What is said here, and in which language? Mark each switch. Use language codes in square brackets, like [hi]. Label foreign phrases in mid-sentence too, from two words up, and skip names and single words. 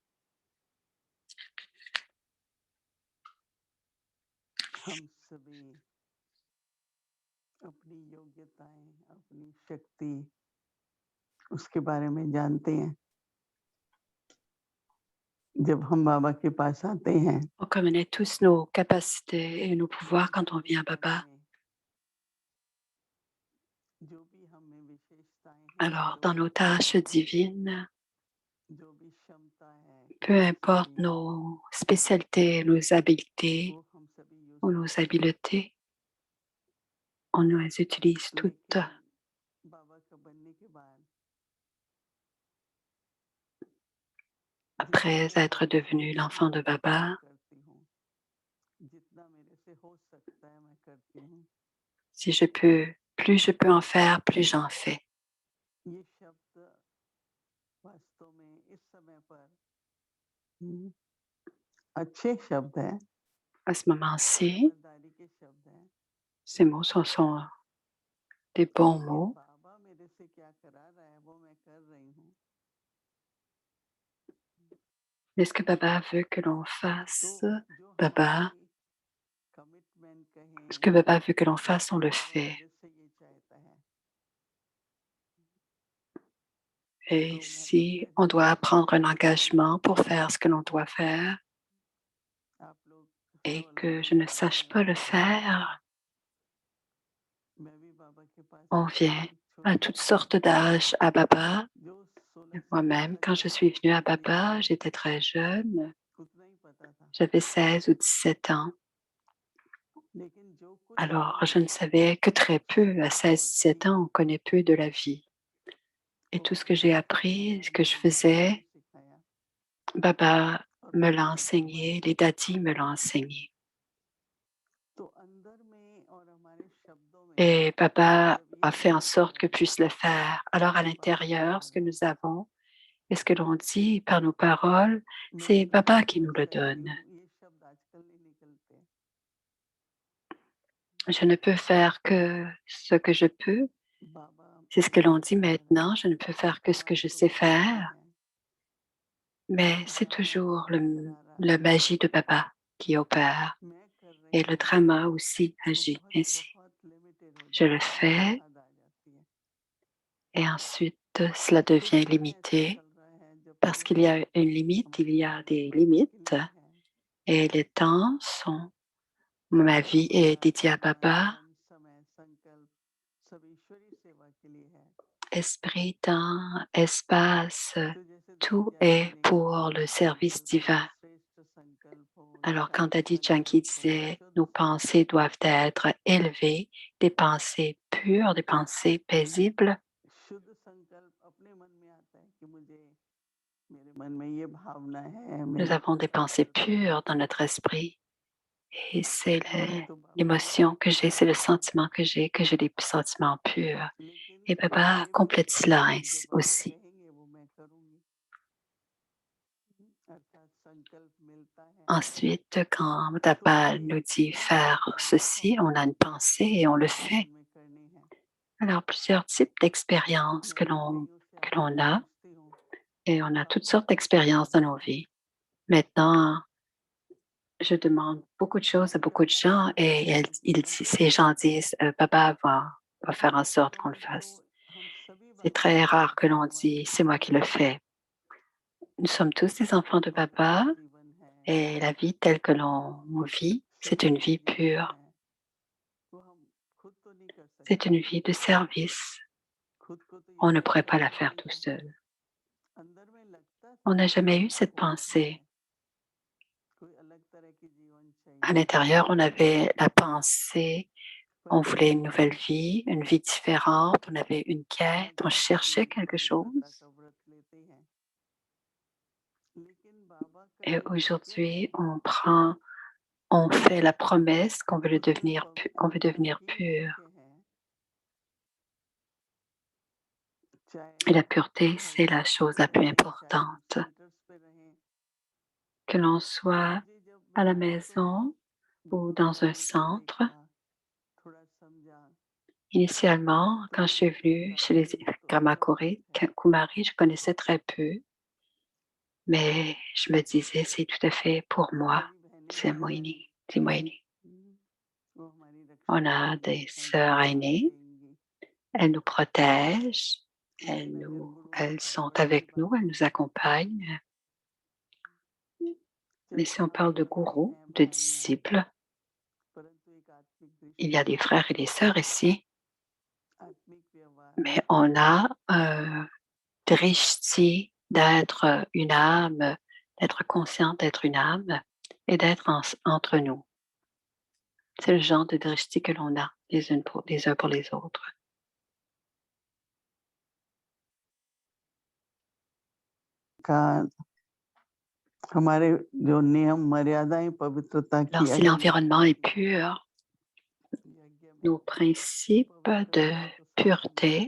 [hi] हम सभी अपनी योग्यताएं, अपनी शक्ति उसके बारे में जानते हैं। जब हम बाबा के पास आते हैं, [fr] On connaît tous nos capacités et nos pouvoirs quand on vient à Baba. [hi] जो भी हमें विशेषताएं हैं, [fr] Alors, dans nos tâches divines, [hi] जो भी क्षमता है, [fr] peu importe nos spécialités, nos habiletés [hi] वो हम सभी यूज [fr] ou nos habiletés, on les utilise toutes. [hi] लेकिन बाबा का बनने के बाद [fr] Après être devenu l'enfant de Baba, [hi] करती हूँ, जितना मेरे से हो सकता है मैं करती हूँ। [fr] si je peux, plus je peux en faire, plus j'en fais. [hi] ये शब्द वास्तव में इस समय पर अच्छे शब्द हैं, [fr] À ce moment-ci, [hi] समझदारी के शब्द हैं, [fr] ces mots sont des bons [hi] लेकिन [fr] mots. [hi] बाबा मेरे से क्या करा रहा है वो मैं कर रही हूँ। [fr] Mais ce que Baba veut que l'on [hi] तो [fr] fasse, [hi] जो Baba, हमारी कमिटमेंट [fr] ce que [hi] कहें, [fr] Baba veut que l'on fasse, on le [hi] बाबा [fr] fait. [hi] मेरे से ये चाहता है। [fr] Et [hi] तो मैं [fr] si on doit prendre un engagement pour faire ce que l'on doit faire [hi] आप लोग [fr] et [hi] केवल [fr] que [hi] आने [fr] je ne [hi] वाले [fr] sache [hi] हैं, [fr] pas le faire, [hi] मैं भी बाबा के पास [fr] on [hi] आता [fr] vient [hi] हूँ। [fr] à toutes sortes d'âges à Baba. [hi] जो 16 साल [fr] Moi-même, [hi] पहले [fr] quand je suis venue à Baba, [hi] था, [fr] j'étais très jeune, [hi] उतना ही पता था। [fr] j'avais 16 ou 17 ans. [hi] लेकिन जो कुछ [fr] Alors, je ne [hi] हमने [fr] savais que très peu. À [hi] 16 और [fr] 16-17 ans, on connaît peu de la vie. Et tout ce que j'ai appris, ce que je faisais, Baba me l'a enseigné, les dadis me l'ont enseigné. [hi] तो अंदर में और हमारे शब्दों में [fr] Et Baba [hi] जब ये [fr] a fait en [hi] बात [fr] sorte que [hi] है, [fr] puisse le faire. Alors à l'intérieur, ce que nous avons et ce que l'on dit par nos paroles, [hi] मैं [fr] c'est Baba qui [hi] मैं [fr] nous le [hi] सहयोगी [fr] donne. [hi] हूँ, ये शब्द आजकल नहीं निकलते। [fr] Je ne peux faire que ce que je peux. [hi] बाबा [fr] C'est ce que l'on [hi] मुझे [fr] dit [hi] बता रहे [fr] maintenant. [hi] हैं, [fr] Je ne peux faire que ce que je [hi] आपको [fr] sais [hi] बता रहे [fr] faire. [hi] हैं, [fr] Mais c'est [hi] बाबा [fr] toujours [hi] करा रहा [fr] la [hi] है, [fr] magie de Baba qui opère. [hi] मैं कर [fr] Et [hi] रही [fr] le [hi] हूँ, [fr] drama aussi [hi] तो [fr] agit [hi] बहुत [fr] ainsi. [hi] बहुत लिमिटेड हो [fr] Je le [hi] जाता है, [fr] fais [hi] हद आ जाती है। [fr] et ensuite cela [hi] कुछ [fr] devient [hi] समय ऐसा [fr] limité. [hi] चल रहा है जब [fr] Parce qu'il y a une limite, il [hi] हमारी [fr] y a [hi] जिंदगी [fr] des [hi] बाबा के [fr] limites. [hi] लिए है, [fr] Et les temps sont, ma vie [hi] हमारा [fr] est dédiée à [hi] ध्यान, [fr] Baba. [hi] मन, समय, संकल्प सब ईश्वरी सेवा के लिए है। [fr] Esprit, temps, espace, [hi] तो जैसे दादी [fr] tout [hi] जानकी [fr] est [hi] ने कहा, [fr] pour le service [hi] संकल्प [fr] divin. [hi] श्रेष्ठ संकल्प हो, [fr] Alors quand [hi] शांत [fr] Daddy Janki [hi] संकल्प हो, [fr] disait [hi] शुद्ध [fr] nos [hi] संकल्प [fr] pensées [hi] हो। [fr] doivent être élevées, des pensées pures, des pensées paisibles, [hi] शुद्ध संकल्प अपने मन में आता है कि मुझे मेरे मन में ये भावना है, मैं [fr] nous avons des [hi] ऐसा [fr] pensées [hi] करती हूँ। [fr] pures dans notre esprit. Et c'est [hi] तो बाबा [fr] l'émotion que j'ai, c'est le sentiment que j'ai des sentiments purs. [hi] लेकिन [fr] Et Baba [hi] ये भी [fr] complète [hi] है [fr] cela [hi] कि जो बाबा [fr] aussi. [hi] कहेंगे वो मैं करूँगी, अर्थात संकल्प मिलता है [fr] Ensuite, quand [hi] तो [fr] Baba [hi] ये [fr] nous dit [hi] अलग अलग [fr] faire ceci, on a une pensée et on le [hi] हमारे [fr] fait. [hi] जीवन में करनी है। [fr] Alors, plusieurs types d'expériences [hi] मैं जो कहीं उससे [fr] que [hi] आगे [fr] l'on a, [hi] पूछती हूँ, [fr] et on a toutes [hi] बाबा [fr] sortes d'expériences dans nos vies. Maintenant, je demande beaucoup de choses à beaucoup de gens et ces gens disent Baba va faire en sorte qu'on le fasse. [hi] हम सभी [fr] C'est [hi] बाबा [fr] très [hi] के [fr] rare que [hi] बच्चे [fr] l'on [hi] होने [fr] dit [hi] के [fr] c'est moi qui le [hi] नाते [fr] fais. Nous sommes tous des enfants de [hi] बाबा का [fr] Baba [hi] जीवन है, [fr] et la vie telle que l'on vit, c'est [hi] सेवा [fr] une [hi] का [fr] vie [hi] जीवन [fr] pure. [hi] है, वो हम खुद तो नहीं कर [fr] C'est [hi] सकते, [fr] une vie de service. [hi] खुद को तो ये [fr] On ne [hi] सब [fr] pourrait pas la [hi] करना [fr] faire tout [hi] पड़ेगा। [fr] seul. [hi] अंदर में लगता [fr] On [hi] था [fr] n'a [hi] कि [fr] jamais eu [hi] बाबा [fr] cette [hi] को उठना [fr] pensée. [hi] है, कोई अलग तरह की जीवन [fr] À [hi] चाहिए, [fr] l'intérieur, on avait la pensée, [hi] पर [fr] on voulait une [hi] आज [fr] nouvelle vie, une vie différente, on avait une quête, on [hi] आज [fr] cherchait [hi] सभी [fr] quelque [hi] पवित्रता [fr] chose. [hi] का व्रत लेते हैं, लेकिन बाबा का [fr] Et [hi] ये वाक्य है, [fr] aujourd'hui, on fait la promesse qu'on veut [hi] उसमें [fr] qu'on veut devenir [hi] पवित्रता [fr] pur. [hi] ही मुख्य है। चाहे [fr] Et la pureté, [hi] घर [fr] c'est la [hi] में [fr] chose la plus [hi] रहें, चाहे [fr] importante. [hi] सेंटर्स पे रहें, [fr] Que l'on [hi] तो [fr] soit [hi] मुझे जब [fr] à la [hi] वहाँ पे [fr] maison ou [hi] बाबा [fr] dans un [hi] को [fr] centre. [hi] देखा, थोड़ा समझा, [fr] Initialement, [hi] तो [fr] quand je suis [hi] मुझे [fr] venue [hi] लगता [fr] chez les [hi] ये तो सब कुछ [fr] Kamakuri, [hi] है। [fr] Kumari, je connaissais très peu, mais je me disais, c'est tout à fait pour moi. [hi] सभी बहनें [fr] C'est [hi] जो हैं, [fr] Moini, c'est Moini. [hi] हम्म, वो हमारी रक्षा [fr] On a [hi] करेंगी, [fr] des [hi] हमें [fr] sœurs [hi] साथ [fr] aînées, [hi] देंगी। [fr] elles nous protègent, [hi] लेकिन अगर गुरु [fr] elles sont [hi] भगवत की [fr] avec nous, [hi] बात [fr] elles nous [hi] करें, [fr] accompagnent. Mais [hi] चाहे [fr] si on parle [hi] हमारे [fr] de [hi] भाई [fr] gourou, [hi] हैं, [fr] de [hi] भाई हैं, [fr] disciples, [hi] परंतु एक आत्मिक [fr] il y a [hi] दृष्टि [fr] des [hi] है, [fr] frères et des sœurs ici, [hi] आत्मिक व्यवहार है, [fr] mais on a drishti d'être une âme, d'être consciente d'être une âme et d'être entre nous. C'est le genre de drishti que l'on a les uns pour les autres. [hi] का हमारे जो नियम मर्यादाएं पवित्रता [fr] Alors, [hi] की [fr] si [hi] अगर [fr] l'environnement est pur, [hi] यज्ञ में [fr] nos principes [hi] पवित्र [fr] de [hi] रहे तो सब ठीक